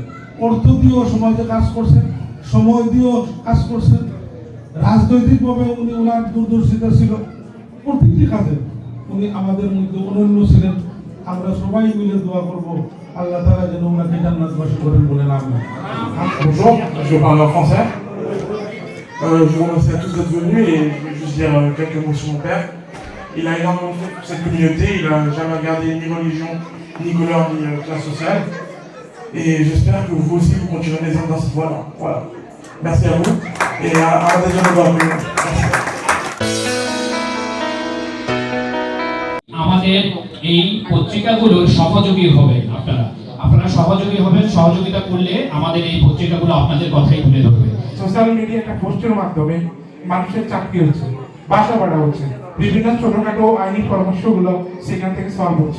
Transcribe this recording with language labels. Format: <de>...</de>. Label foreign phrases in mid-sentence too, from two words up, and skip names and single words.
<bn>অর্থ দিয়েও সমাজে কাজ করছেন, সময় দিয়েও কাজ করছেন। রাজনৈতিকভাবে উনি ওনার দূরদর্শিতা ছিল, প্রতিটি কাজে উনি আমাদের মধ্যে অনন্য ছিলেন। আমরা সবাই মিলে দোয়া করবো</bn> <ar>الله تعالى</ar> <bn>যেন ওনাকে জান্নাতবাসী করেন বলেন আমিন।</bn> <fr>Bonjour, je parle en français. Je vous remercie à tous d'être venus et je vais juste dire quelques mots sur mon père. Il a énormément fait pour cette communauté, il n'a jamais regardé ni religion, ni couleur, ni classe sociale. Et j'espère que vous aussi vous continuerez les hommes dans cette voie-là. Voilà. Merci à vous et à la deuxième fois.</fr> <bn>আমাদের এই পত্রিকাগুলোর সহযোগী হবেন আপনারা সহযোগী হবেন। সহযোগিতা করলে আমাদের এই পত্রিকাগুলো আপনাদের কথাই তুলে ধরবে।</bn> <en>social media</en> <bn>একটা পোস্টের মাধ্যমে মানুষের চাকরি হচ্ছে, বাসা ভাড়া হচ্ছে, বিভিন্ন ছোটখাটো আইনি পরামর্শগুলো সেখান থেকে সলভ হচ্ছে।</bn>